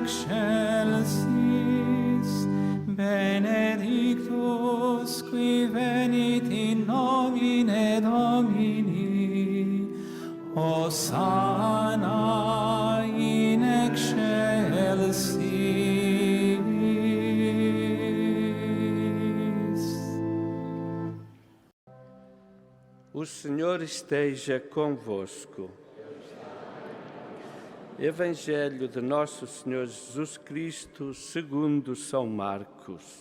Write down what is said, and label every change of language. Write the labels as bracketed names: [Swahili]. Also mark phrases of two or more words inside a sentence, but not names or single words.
[Latin] excelsis, benedictus qui venit in nomine Domini, Hosanna in excelsis. [Portuguese] O Senhor esteja convosco. Evangelho de Nosso Senhor Jesus Cristo, segundo São Marcos.